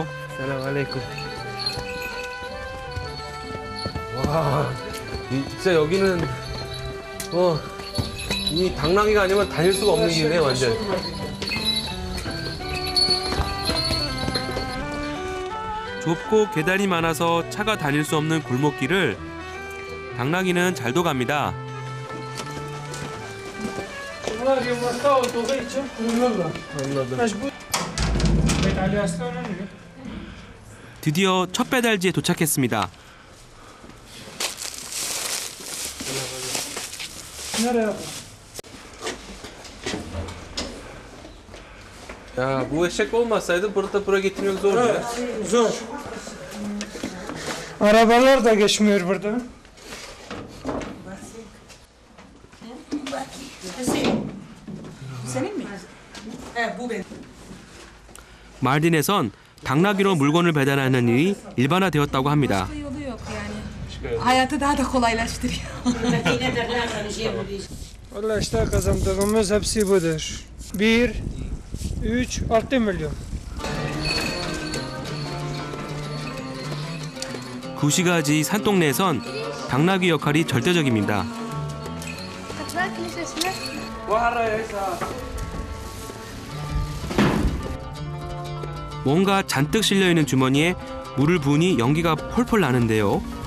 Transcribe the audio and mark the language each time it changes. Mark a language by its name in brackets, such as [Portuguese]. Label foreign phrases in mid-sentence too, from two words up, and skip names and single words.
[Korean] Selamünaleyküm. 와, 진짜 여기는 이 당나귀가 아니면 다닐 수가 없는 길이네 완전. 좁고 계단이 많아서 차가 다닐 수 없는 골목길을 당나귀는 잘도 갑니다. [Turkish] Bunlar yumurta olduğu için kurulurlar. Anladım. Mecbur. Ali Aslan'ın diyor. [Korean] 드디어 첫 배달지에 도착했습니다. [Turkish] Nereye? Ya bu eşek olmasaydı buraya getirmek zordu ya. Zor. Arabalar da geçmiyor burada. Senin mi? Bu benim. [Korean] 말딘에선 당나귀로 물건을 배달하는 일이 일반화되었다고 합니다. [Turkish] Başka yolu yok yani. Hayatı daha da kolaylaştırıyor. Valla işte kazandığımız hepsi budur. 1, 3, 6 milyon. [Korean] 구시가지 산동네에선 당나귀 역할이 절대적입니다. 뭔가 잔뜩 실려있는 주머니에 물을 부으니 연기가 펄펄 나는데요.